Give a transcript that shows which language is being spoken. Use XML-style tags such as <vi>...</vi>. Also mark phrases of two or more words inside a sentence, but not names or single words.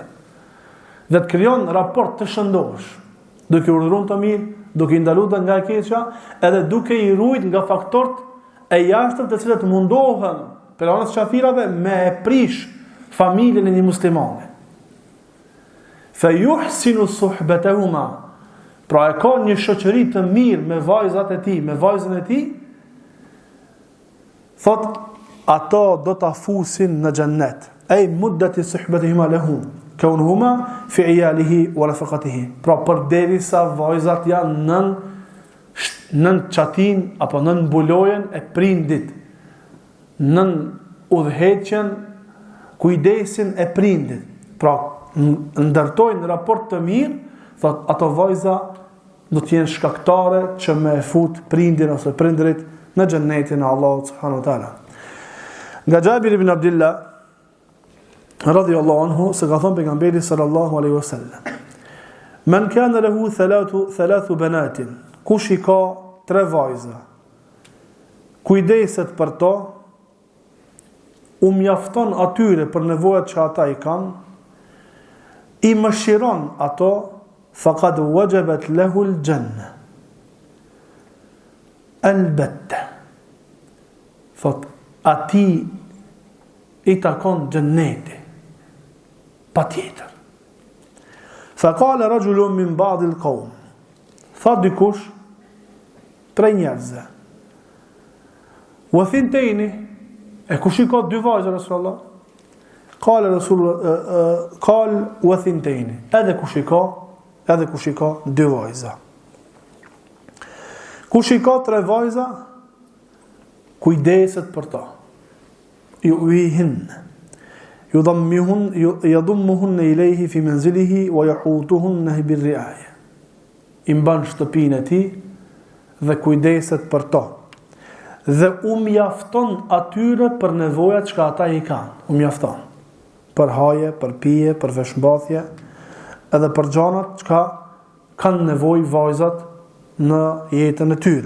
<sq>Dhe të krijon raport të shëndosh, duke urdhëruar të mirë, duke i ndaluar nga e keqja, edhe duke i ruajt nga faktorët e jashtëm të cilët mundohen për anës qafirave me e prish familjen e një muslimane.</sq> <ar>فيحسن صحبتهما,</ar> <sq>pra e ka një shoqëri të mirë me vajzat e tij, me vajzën e tij, thot ato do ta fusin në xhennet.</sq> <ar>أي مدة صحبتهما له، كونهما في عياله ورفقته.</ar> <sq>Pra përderisa vajzat janë nën nën çatin apo nën mbulojen e prindit, nën udhëheqjen, kujdesin e prindit. Pra, ndërtojnë raport të mirë, thot ato vajza do të jenë shkaktare që me fut prindin ose prindrit në xhennetin e Allahut</sq> <ar>سبحانه وتعالى. Nga Jabir ibn Abdullah رضي الله عنه</ar> <sq>se ka thënë pejgamberi</sq> <ar>صلى الله عليه وسلم: "من كان له ثلاث بنات",</ar> <sq>kush i ka 3 vajza, kujdeset për to, u mjafton atyre për nevojat që ata i kanë, i mëshiron ato,</sq> <ar>فقد وجبت له الجنة. Albatta.</ar> <sq>Thot, ati i takon xhenneti. Patjetër.</sq> <ar>فقال رجل من بعض القوم.</ar> <sq>Thot dikush, 3 njerëzve.</sq> <ar>واثنتين,</ar> <sq>e kush i ka 2 vajza Rasulullah?</sq> <ar>قال رسول الله، قال واثنتين.</ar> <sq>Edhe kush i ka 2 vajza. Kush i ka 3 vajza, kujdeset për ta.</sq> <ar>يؤويهن. يضمهن إليه في منزله ويحوطهن بالرعاية.</ar> <sq>I mban shtëpinë e tij dhe kujdeset për to. Dhe u mjafton atyre për nevojat që ata i kanë. U mjafton. Për haje, për pije, për veshmbathje, edhe për gjanat që kanë nevojë vajzat në jetën e tyre.</sq>